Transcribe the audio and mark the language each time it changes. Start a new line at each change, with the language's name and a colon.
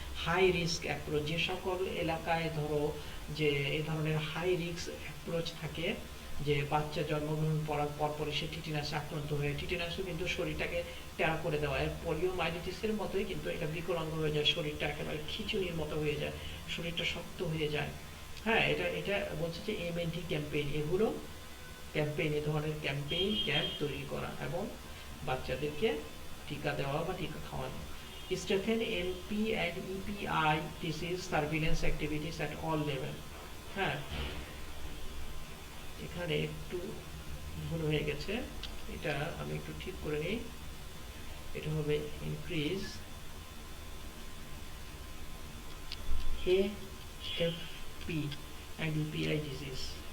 Bangla: High risk approach, যে সকল এলাকায় ধরো যে এই ধরনের হাই রিস্ক অ্যাপ্রোচ থাকে, যে বাচ্চা জন্মগ্রহণ করার পরপরই সে টিটেনাসে আক্রান্ত হয়ে, টিটেনাসও কিন্তু শরীরটাকে টেরা করে দেওয়া, পোলিওমাইলিটিসের মতোই কিন্তু এটা বিকলাঙ্গ হয়ে যায়, শরীরটা একেবারে খিচুনির মতো হয়ে যায়, শরীরটা শক্ত হয়ে যায়। হ্যাঁ, এটা বলছে যে এমএনটি ক্যাম্পেইন, এগুলো ক্যাম্পেইন, এ ধরনের ক্যাম্পেইন ক্যাম্প তৈরি করা এবং বাচ্চাদেরকে টিকা দেওয়া বা টিকা খাওয়ানো।
English: Strengthen MP and EPI disease surveillance activities at all level.
Bangla: হ্যাঁ, এখানে একটু ভুল হয়ে গেছে, এটা আমি একটু ঠিক করে নিই। এটা হবে increase
English: AFP and EPI disease.